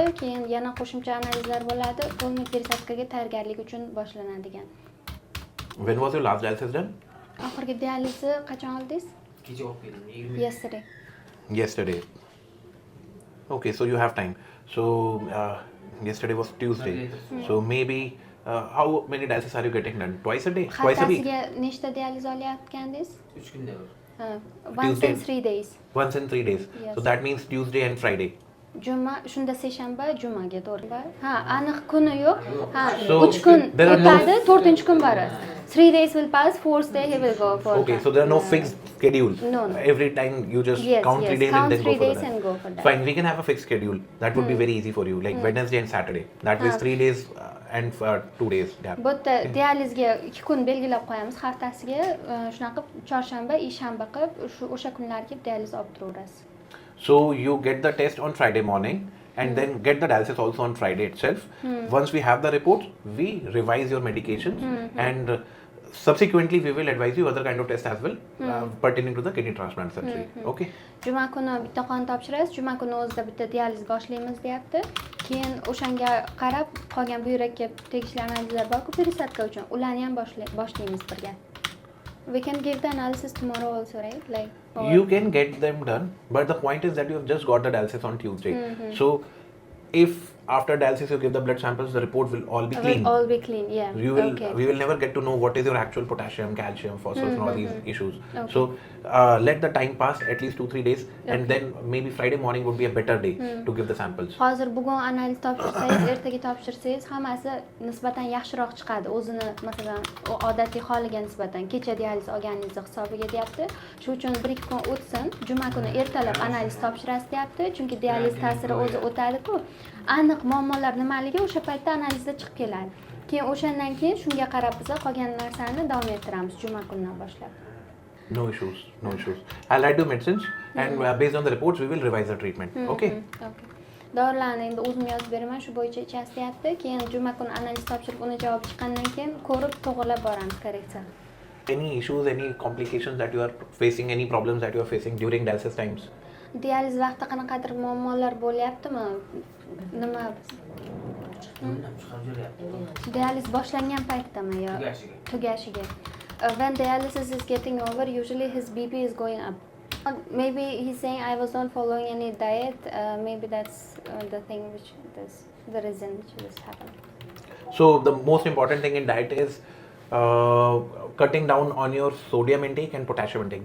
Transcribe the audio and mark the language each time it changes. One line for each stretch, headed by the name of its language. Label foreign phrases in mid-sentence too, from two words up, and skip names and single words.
Uzbek: Keyin yana qo'shimcha analizlar bo'ladi. To'liq perisodkaga tayyorgarlik uchun boshlanadigan.
English: When was your last dialysis done?
Uzbek: Oxirgi dializni qachon oldingiz? Kecha olib keldim. 20.
English: Yesterday. Yesterday. Okay, so you have time. So yesterday was Tuesday. So maybe how many dialysis are you getting done? Twice a day? Twice a week?
Uzbek: Haftasiga nechta dializ olayotgandingiz? 3 kunda bir.
English: Once Tuesday. in 3 days. Once in 3 days. Yes. So that means Tuesday and Friday.
Uzbek: Juma, shunda seshanba, jumaga to'g'ri. Ha, aniq kuni yo'q. Ha,
English: So,
Uzbek: 3 kun
English: there are no-
Uzbek: o'tadi, 4-chi kun borasiz.
English: 3 days will pass, 4th day he will go for. Okay, so there are no fixed schedule. No, no. Every time you just Yes, count 3 yes, days count and then 3 go for days that. and go for that. Fine, we can have a fixed schedule. That would be very easy for you, like Wednesday and Saturday. That means 3 days and 2 days gap.
Uzbek: Bu yerda dializga 2 kun belgilab qo'yamiz haftasiga. Shunaqa chorshanba, ishanba qilib o'sha kunlarga dializ olib turaverasiz.
English: So you get the test on Friday morning and then get the dialysis also on Friday itself. Once we have the reports, we revise your medications and subsequently we will advise you other kind of tests as well pertaining to the kidney transplant surgery. Okay.
Uzbek: Juma kuni bitta qon topshirasiz, juma kuni o'zida bitta dializ boshlaymiz deyapti. Keyin o'shanga qarab qolgan buyrakka tegishli analizlar borku perisodka uchun ularni ham boshlaymiz birga.
English: We can give the analysis tomorrow also, right? Like You can get them done, but the point is that you have just got the dialysis on Tuesday. So if after dialysis you give the blood samples, the report will all be clean. Will all be clean, yeah. Okay. We will never get to know what is your actual potassium, calcium, phosphorus, and all these issues. Okay. So let the time pass at least 2-3 days, and then maybe Friday morning would be a better day to give the samples.
Uzbek: Hozir bugun analiz topshirsangiz, ertaga topshirsangiz hammasi nisbatan yaxshiroq chiqadi. O'zini masalan odatiy holiga nisbatan kecha dializ olganingiz hisobiga deyapti. Shu uchun 1-2 kun o'tsin, juma kuni ertalab analiz topshirasiz deyapti. Chunki dializ ta'siri o'zi o'tadi-ku. Aniq muammolar nimaligi o'sha paytda analizda chiqib keladi. Keyin o'shandan keyin shunga qarab biz qolgan narsani davom ettiramiz juma kunidan boshlab.
English: No issues, no issues. I'll write you medicines, and based on the reports, we will revise the treatment. Okay. Okay.
Uzbek: Dorilarni endi o'zim yozib beraman, shu bo'yicha ichasiz deyapti. Keyin juma kuni analiz topshirib, uni javob chiqqandan keyin ko'rib to'g'rilab boramiz korreksiya.
English: Any issues, any complications that you are facing, any problems that you are facing during dialysis times?
Uzbek: Dializ vaqtida qanaqadir muammolar bo'lyaptimi? Nima? Dializ boshlangan paytdami yo tugashiga?
English: When dialysis is getting over, usually his BP is going up. Maybe he's saying I was not following any diet. Maybe that's the thing which is the reason which this happened. So the most important thing in diet is cutting down on your sodium intake and potassium intake.